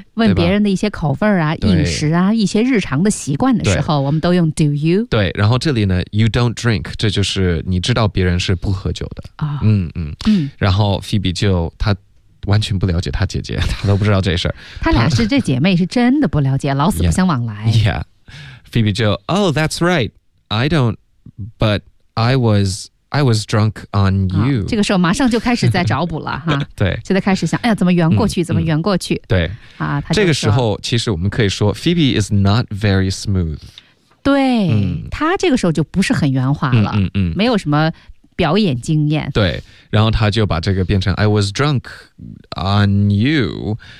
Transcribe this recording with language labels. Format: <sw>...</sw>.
<zh>问别人的一些口味啊、饮食啊、一些日常的习惯的时候，我们都用</zh> <en>Do you？</en> <zh>对，然后这里呢 ，</zh> <en>You don't drink，</en> <zh>这就是你知道别人是不喝酒的、然后 Phoebe 就他完全不了解他姐姐，他都不知道这事儿。他俩是这姐妹是真的不了解，老死不相往来。</zh> <en>Phoebe 就 Oh, that's right. I don't, but I was drunk on you.、</en> <zh>这个时候马上就开始在找补了哈。对，就在开始想，哎呀，怎么圆过去？怎么圆过去？对啊，这个时候其实我们可以说</zh> <en>Phoebe is not very smooth.</en> <zh>对，他这个时候就不是很圆滑了，没有什么表演经验。对，然后他就把这个变成</zh> <en>I was drunk on you.</en>